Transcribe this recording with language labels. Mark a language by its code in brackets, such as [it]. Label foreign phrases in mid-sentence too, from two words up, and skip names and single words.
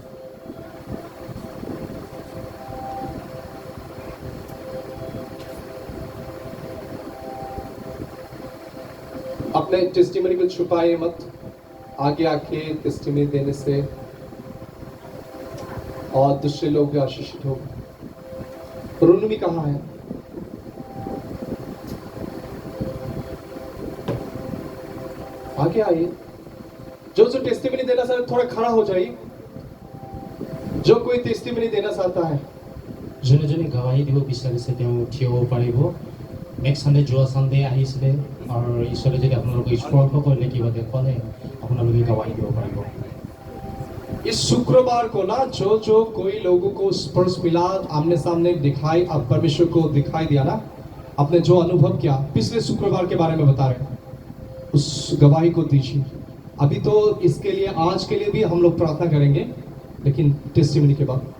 [hi] अपने टेस्टिमनी को छुपाए मत, आगे आके टेस्टिमनी देने से और दूसरे लोग भी आशीषित हो। रुनमी कहाँ है? आगे आइए। जो टेस्टिमनी देना चाहता है थोड़ा खड़ा हो जाइए। जो कोई टेस्टिमनी देना चाहता है, [as] যোনে যোনে গাৱাহী দিব বিচাৰিছে তেওঁ থিয় হ'ব পাৰিব। [en] next Sunday [as] যোৱা সানডে আহিছিলে আৰু ঈশ্বৰে যদি আপোনালোকক স্পৰ্শ কৰিলে কিবা দেখুৱালে আপোনালোকে গাৱাহী দিব পাৰিব। [hi] इस शुक्रवार को ना जो कोई लोगों को स्पर्श मिला, आमने सामने दिखाई, अब परमेश्वर को दिखाई दिया ना, आपने जो अनुभव किया पिछले शुक्रवार के बारे में बता रहे, उस गवाही को दीजिए। अभी तो इसके लिए आज के लिए भी हम लोग प्रार्थना करेंगे, लेकिन टेस्टिमनी के बाद।